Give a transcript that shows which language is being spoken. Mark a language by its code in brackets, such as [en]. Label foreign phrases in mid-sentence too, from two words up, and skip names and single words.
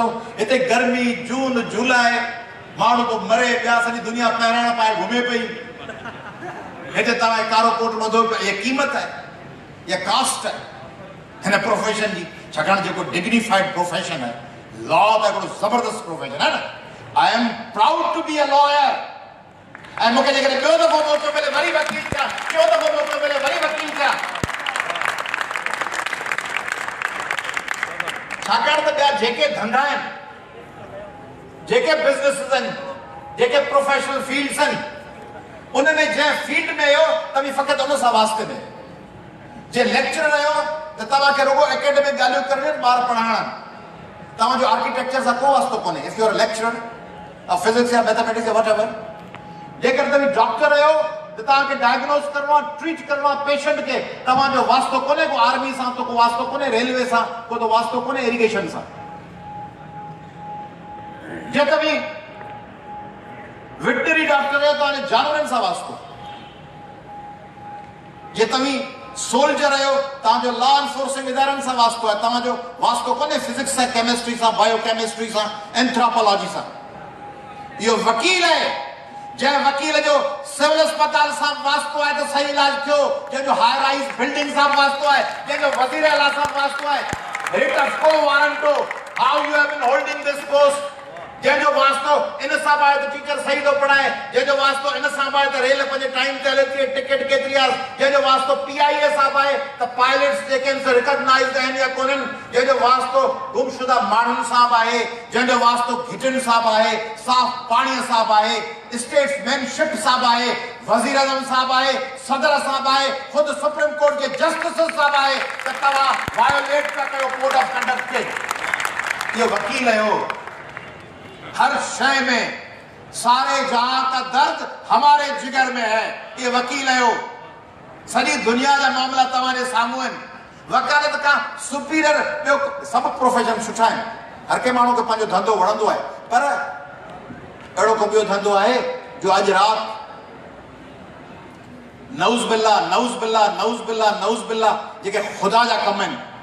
[sd] हिते गर्मी जून जुलाई, माण्हू तो मरे पिया, सॼी दुनिया पहिराण पाए घुमे पई। हिते तव्हां कारो कोट ॿधो पिया, इहा क़ीमत आहे, इहा कास्ट आहे हिन प्रोफेशन जी। छाकाणि जेको [en] dignified profession [sd] आहे, लॉ त हिकिड़ो ज़बरदस्त प्रोफेशन आहे न। [en] I am proud to be a lawyer. [sd] ऐं मूंखे जेकॾहिं ॿियो दफ़ो मौक़ो मिले वरी वकील थिया, ॿियो दफ़ो मौक़ो मिले वरी वकील थिया। छाकाणि त ॿिया जेके धंधा आहिनि, जेके बिज़नेसिस आहिनि, जेके [en] professional fields [sd] आहिनि, उनमें जंहिं फील्ड में आहियो तव्हां फ़क़ति उन सां वास्ते में। जे लेक्चरर आहियो त तव्हांखे रुॻो एकेडमिक ॻाल्हियूं करणियूं, ॿार पढ़ाइणा। तव्हांजो आर्किटेक्चर सां को वास्तो कोन्हे। [en] if you are lecturer of physics या mathematics या whatever। [sd] जेकर तव्हां डॉक्टर आहियो त तव्हांखे डायग्नोस करणो आहे, ट्रीट करणो आहे पेशेंट खे। तव्हांजो वास्तो कोन्हे को आर्मी सां, तो को वास्तो कोन्हे रेलवे सां, को तो वास्तो कोन्हे इरिगेशन सां। जे तव्हां वेटनरी डॉक्टर आहियो तव्हांजे जानवरनि सां वास्तो। जे तव्हां सोल्जर आहियो तव्हांजो [en] law enforcing [sd] इदारनि सां वास्तो आहे। तव्हांजो वास्तो कोन्हे फिजिक्स सां, केमिस्ट्री सां, बायोकेमिस्ट्री सां, एंथ्रोपोलॉजी सां। इहो वकील आहे जंहिं वकील जो सिविल अस्पताल सां वास्तो आहे त सही इलाज थियो, जंहिंजो [en] high rise building [sd] सां वास्तो आहे, जंहिंजो वज़ीर आला सां वास्तो आहे, रिट [en] of quo warranto, how you have been holding this post, [sd] जंहिंजो वास्तो इन सां आहे त टीचर सही थो पढ़ाए, जंहिंजो वास्तो इन सां आहे त रेल पंहिंजे टाइम ते हले थी, टिकट केतिरी आहे, जंहिंजो वास्तो PIA सां आहे त पायलट्स जेके आहिनि रिकॉग्नाइज्ड आहिनि या कोन्हनि, जंहिंजो वास्तो गुमशुदा माण्हुनि सां आहे, जंहिंजो वास्तो घिटियुनि सां आहे, साफ़ पाणीअ सां आहे, स्टेट्समैनशिप सां आहे, वज़ीर आज़म साहब आहे, सदर साहब आहे, खुद सुप्रीम कोर्ट के जस्टिस साहब आहे त तव्हां वायोलेट पिया कयो [en] code of conduct [sd] खे। इहो वकील आहियो। [ur] ہر شے میں سارے جہاں کا درد ہمارے جگر میں ہے. [sd] ये वकील आहियो। सॼी दुनिया जा मामला तव्हांजे साम्हूं आहिनि। वकालत खां सुपीरियर ॿियो सभु प्रोफेशन सुठा आहिनि। हर कंहिं माण्हू खे पंहिंजो धंधो वणंदो आहे, पर अहिड़ो को ॿियो धंधो आहे जो अॼु राति [ar] نعوذ باللہ نعوذ باللہ نعوذ باللہ نعوذ باللہ [sd] जेके ख़ुदा जा कम आहिनि,